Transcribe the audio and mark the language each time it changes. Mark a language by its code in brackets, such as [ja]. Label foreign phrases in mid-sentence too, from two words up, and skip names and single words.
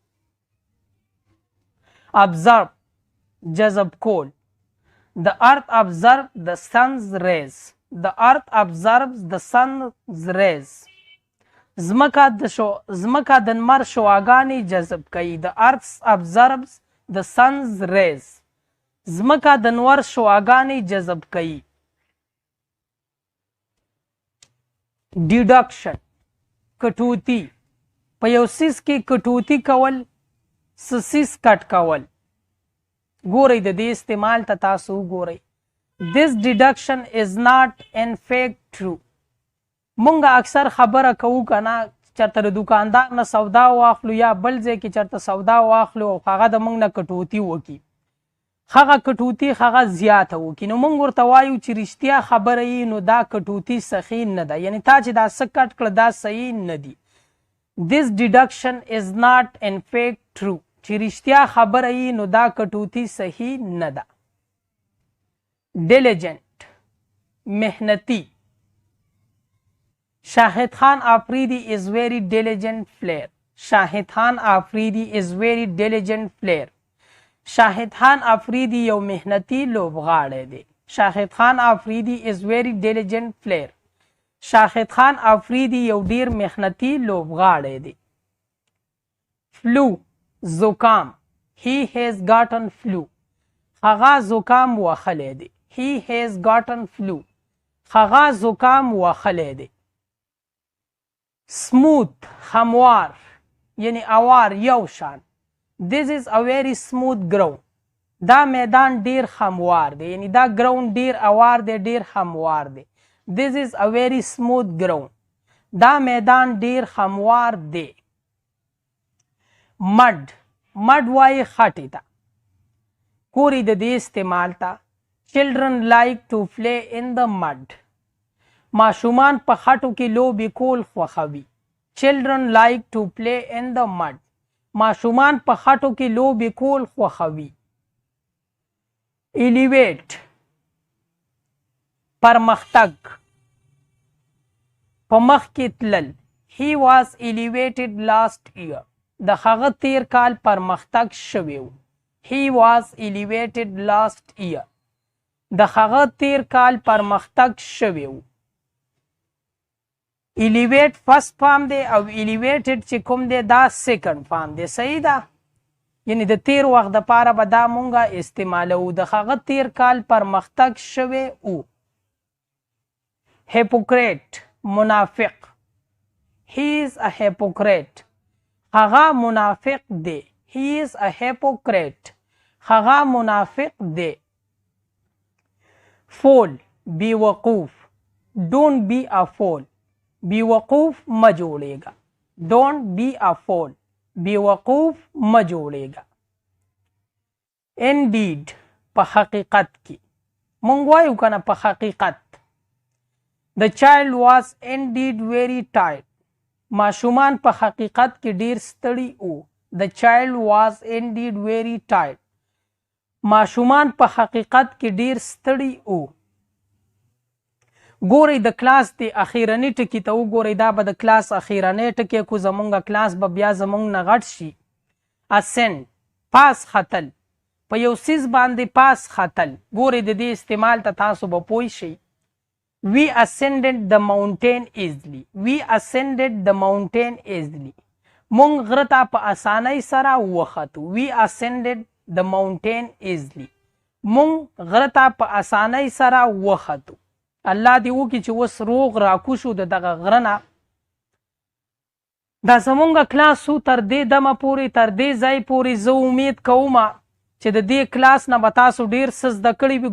[ps] observe جذب کول. [en] The earth observes the sun's rays. The earth observes the sun's rays. [ps] ځمکه د لمر شعاګانې جذب کوي. [en] The earth observes the sun's rays. [ps] ځمکه د نور شعاګانې جذب کوي. deduction کټوتی. په یو څیز کې کټوتی کول، څیز کټ کول. ګورئ د دې استعمال ته تاسو وګورئ. [en] This deduction is not in fact true. [ps] مونږ اکثر خبره کوو کنه چرته د دکاندار نه سودا واخلو یا بل ځای کې چرته سودا واخلو او هغه د مونږ نه کټوتی وکي. هغه کټوتی هغه زیاته وکي. نو مونږ ورته وایو چې رښتیا خبره یې نو دا کټوتی صحیح نه ده. یعنی تا چې دا څه کټ کړه دا صحیح نه دي. [en] This deduction is not in fact true. [ps] چې رښتیا خبره یې نو دا کټوتی صحیح نه ده. diligent محنتی. [en] شاهد خان آفریدی is very diligent player. شاهد خان آفریدی is very diligent player. [ps] شاهد خان آفریدی یو محنتی لوبغاړی دی. [en] شاهد خان آفریدی is very diligent player. [ps] شاهد خان آفریدی یو ډیر محنتی لوبغاړی دی. flu زکام. [en] He has gotten flu. [ps] هغه زکام وخلی دی. [en] He has gotten flu. [ps] هغه زکام وخلی دی. smooth هموار یعنی اوار یو شان. [en] This is a very smooth ground. [ps] دا میدان ډیر هموار دی. یعنی دا ګراوند ډیر اوار دی، ډیر هموار دی. [en] This is a very smooth ground. [ps] دا میدان ډیر هموار دی. mud وای خټې ته. ګورئ د دې استعمال ته. [en] children like to play in the mud. [ps] ماشومان په خټو کې لوبې کول خوښوي. [en] children like to play in the mud. [ps] ماشومان په خټو کې لوبې کول خوښوي. elevate پرمختګ، په مخ کې تلل. [en] he was elevated last year. [ps] د هغه تیر کال پرمختګ شوی و. [en] he was elevated last year. [ps] د هغه تیر کال پرمختګ شوی و. [en] elevate first form [ps] دی او الیویټډ چې کوم دی دا [en] second form [ps] دی. صحیح ده؟ یعنی د تیر وخت دپاره به دا مونږه استعمالوو. د هغه تیر کال پرمختګ شوی او. hypocrite منافق. [en] he is a hypocrite. [ps] هغه منافق دی. [en] he is a hypocrite. [ps] هغه منافق دی. [en] fool بیوقوف. don't be a fool. [ps] بیوقوف مه جوړیږه. [en] don't be a fool. [ps] بیوقوف مه جوړیږه. indeed په حقیقت کې. مونږ وایو که نه په حقیقت. [en] the child was indeed very tired. [ps] ماشومان په حقیقت کې ډیر ستړي وو. [en] the child was indeed very tired. [ps] ماشومان په حقیقت کې ډیر ستړي وو. ګورئ د کلاس د اخیرني ټکي ته وګورئ. دا به د کلاس اخیرنی ټکي کو. زمونږ کلاس به بیا زمونږ نه غټ شي. ascend پاس ختل. په یو څیز باندې پاس ختل. ګورئ د دې استعمال ته تاسو به پوه شئ. [en] we ascended the mountain easily. we ascended the mountain easily. [ps] مونږ غره ته په اسانۍ سره وختو. [en] we ascended the mountain easily. [ps] مونږ غره ته په اسانۍ سره وختو. الله دې وکړي چې اوس روغ راکوشو د دغه غره نه. دا زمونږ کلاس و تر دې دمه پورې، تر دې ځای پورې زه امید کوم چې د دې کلاس نه به تاسو ډیر څه زده کړي وي.